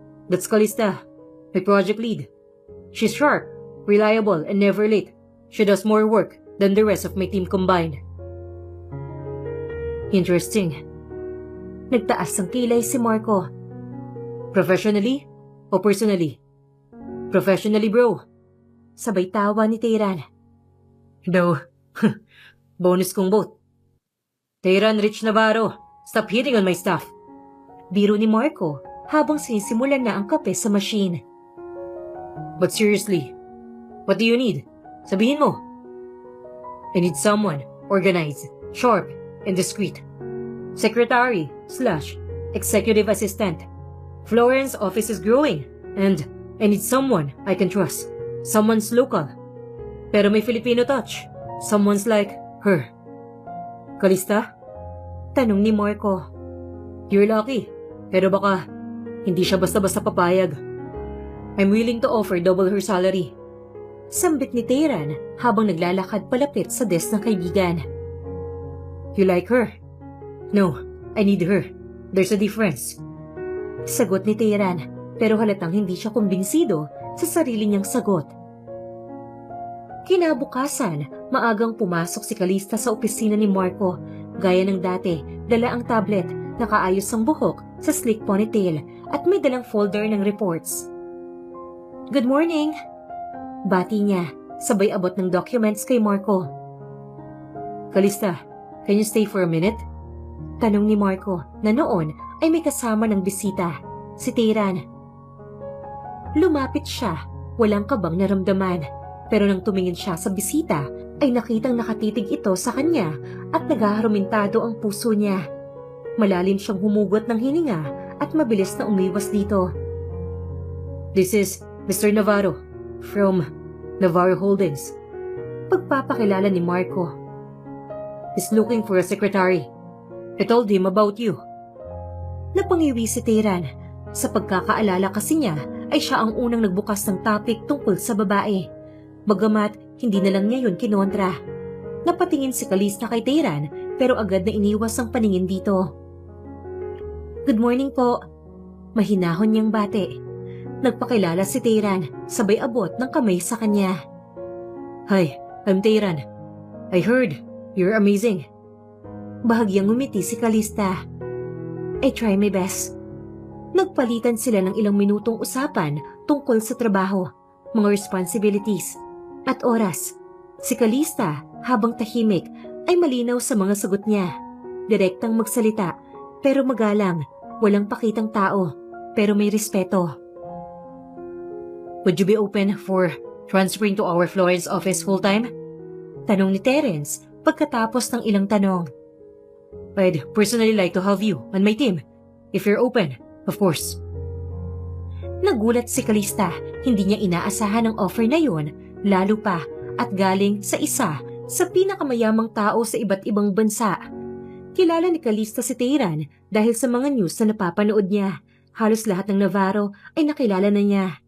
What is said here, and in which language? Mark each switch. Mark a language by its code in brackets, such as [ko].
[en] That's Calista, my project lead. She's sharp, reliable, and never late. She does more work than the rest of my team combined. Interesting. [tl] Nagtaas ang kilay si Marco. [en] Professionally o personally? Professionally, bro. [tl] Sabay tawa ni Tayran. [en] Though, bonus kong both. [tl] Tayran Rich Navarro, [en] stop hitting on my stuff. [tl] Biro ni Marco habang sinisimulan na ang kape sa machine. [en] But seriously, what do you need? [tl] Sabihin mo. [en] I need someone organized, sharp, and discreet. Secretary/executive assistant. Florence office is growing, and I need someone I can trust. Someone's local, pero may Filipino touch. Someone's like her. Calista? [tl] Tanong ni Marco. [en] You're lucky, [tl] pero baka hindi siya basta-basta papayag. [en] I'm willing to offer double her salary. [tl] Sambit ni Tayran habang naglalakad palapit sa desk ng kaibigan. [en] You like her? No, I need her. There's a difference. [tl] Sagot ni Tayran, pero halatang hindi siya kumbinsido sa sarili niyang sagot. Kinabukasan, maagang pumasok si Calista sa opisina ni Marco. Gaya ng dati, dala ang tablet, nakaayos ang buhok sa slick ponytail at may dalang folder ng reports. [en] Good morning! [tl] Bati niya, sabay abot ng documents kay Marco. [en] Calista, can you stay for a minute? [tl] Tanong ni Marco na noon ay may kasama ng bisita, si Tayran. Lumapit siya, walang kabang naramdaman, pero nang tumingin siya sa bisita ay nakitang nakatitig ito sa kanya at naghaharumintado ang puso niya. Malalim siyang humugot ng hininga at mabilis na umiwas dito. [en] This is Mr. Navarro from Navarro Holdings. [tl] Pagpapakilala ni Marco. [en] He's looking for a secretary. I told him about you. [tl] Napangiwi si Tayran. Sa pagkakaalala kasi niya ay siya ang unang nagbukas ng topic tungkol sa babae. Bagamat hindi na lang niya yun kinontra. Napatingin si Calista kay Tayran pero agad na iniwas ang paningin dito. [en] Good morning [tl] po. Mahinahon niyang bate. Nagpakilala si Tayran, sabay abot ng kamay sa kanya. [en] Hi, I'm Tayran. I heard you're amazing. [tl] Bahagyang ngumiti si Calista. [en] I try my best. [tl] Nagpalitan sila ng ilang minutong usapan tungkol sa trabaho, mga responsibilities, at oras. Si Calista, habang tahimik, ay malinaw sa mga sagot niya. Direktang magsalita, pero magalang, walang pakitang tao, pero may respeto. [en] Would you be open for transferring to our Florence office full-time? [tl] Tanong ni Terence pagkatapos ng ilang tanong. [en] I'd personally like to have you on my team, if you're open, of course. [tl] Nagulat si Calista, hindi niya inaasahan ang offer na yun, lalo pa at galing sa isa sa pinakamayamang tao sa iba't ibang bansa. Kilala ni Calista si Tayran dahil sa mga news na napapanood niya. Halos lahat ng Navarro ay nakilala na niya.